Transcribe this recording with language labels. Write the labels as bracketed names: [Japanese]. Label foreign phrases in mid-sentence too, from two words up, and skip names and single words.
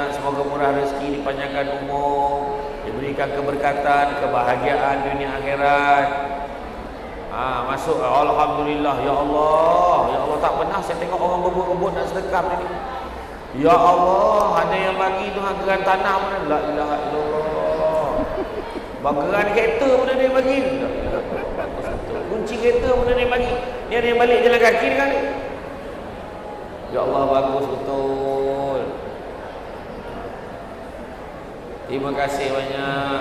[Malay] Semoga murah rezeki, dipanjangkan umur, diberikan keberkatan, kebahagiaan dunia akhirat. Masuk. Alhamdulillah. [Arabic] يا الله، يا الله, [Malay] tak pernah saya tengok orang berebut-rebut nak sedekah ni. [Arabic] يا الله, [Malay] ada yang bagi tu geran tanah mana? [Arabic] لا إله إلا الله. [Malay] Bakaran kereta pun ada yang bagi. Kunci kereta pun ada yang bagi. Ni ada yang balik jalan kaki kan? [Arabic] يا الله, [Malay] bagus betul. Terima kasih banyak.